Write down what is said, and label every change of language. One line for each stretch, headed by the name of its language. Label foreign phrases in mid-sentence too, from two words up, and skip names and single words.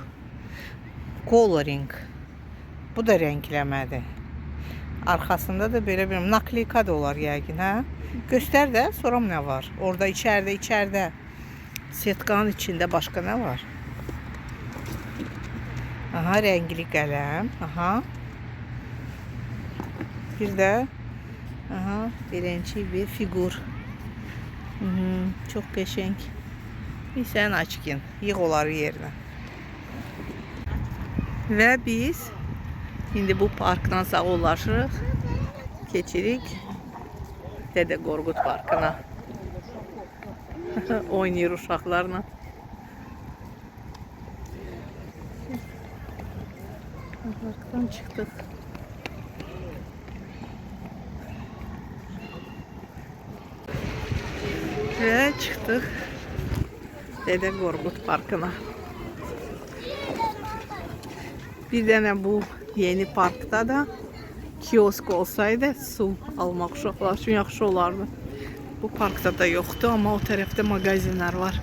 Azerbaijani: Coloring. Bu da rəngləmədir. Arxasında da belə bir naklika da olar yəqin, hə? Göstər də, sonra nə var? Orada içəridə. Setkanın içində başqa nə var? Aha,
Turkish: renkli kalem. Aha. Bir de aha, birinci bir figür.
Azerbaijani: Çok qəşəng. Bir sən açkın. Yığ onları yerinə. Və biz indi bu parkdan sağollaşırıq. Keçirik Dədə Qorqud parkına. Oynayır uşaqlarla. Parkdan çıxdıq.
Turkish: Ve çıktık Dede Qorqud parkına. Bir tane bu yeni parkta da kiosk olsaydı su almak
Azerbaijani: uşaqlar üçün yaxşı olardı.
Turkish: Bu parkta da yoktu ama o tarafta magazinler var.